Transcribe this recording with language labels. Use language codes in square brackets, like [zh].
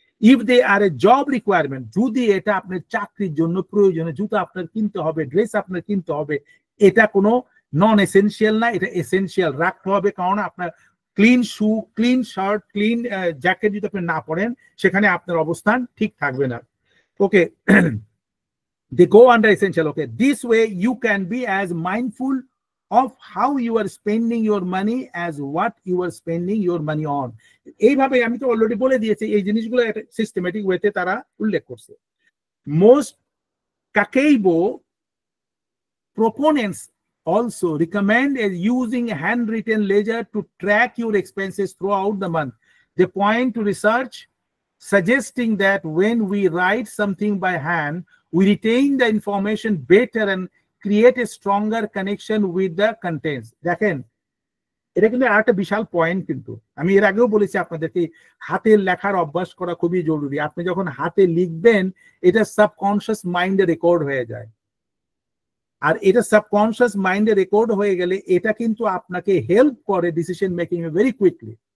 [en] if they are a job requirement, [bn] যদি এটা আপনার চাকরির জন্য প্রয়োজনীয়, জুতা আপনার কিনতে হবে, ড্রেস আপনার কিনতে হবে, এটা কোনো নন এসেনশিয়াল না, এটা এসেনশিয়াল রাখতে হবে। কারণ আপনার ক্লিন শু, ক্লিন শার্ট, ক্লিন জ্যাকেট যদি আপনি না পরেন, সেখানে আপনার অবস্থান ঠিক থাকবে না। [en] Okay, they go under essential. Okay, this way you can be as mindful of how you are spending your money as what you are spending your money on. [bn] এইভাবে আমি তো অলরেডি বলে দিয়েছি, এই জিনিসগুলো একটা সিস্টেমেটিক ওয়েতে তারা উল্লেখ করছে। [en] Most Kakeibo proponents also recommend as using a handwritten ledger to track your expenses throughout the month. They point to research suggesting that when we write something by hand, we retain the information better and create a stronger connection with the contents. [bn] দেখেন, এটা কিন্তু একটা বিশাল point, কিন্তু আমি এর আগেও বলেছি আপনাদেরকে হাতের লেখার অভ্যাস করা খুবই জরুরি। আপনি যখন হাতে লিখবেন, এটা সাবকনশিয়াস মাইন্ডে রেকর্ড হয়ে যায়, আর এটা সাবকনশিয়াস মাইন্ডে রেকর্ড হয়ে গেলে এটা কিন্তু আপনাকে হেল্প করে decision making a very quickly.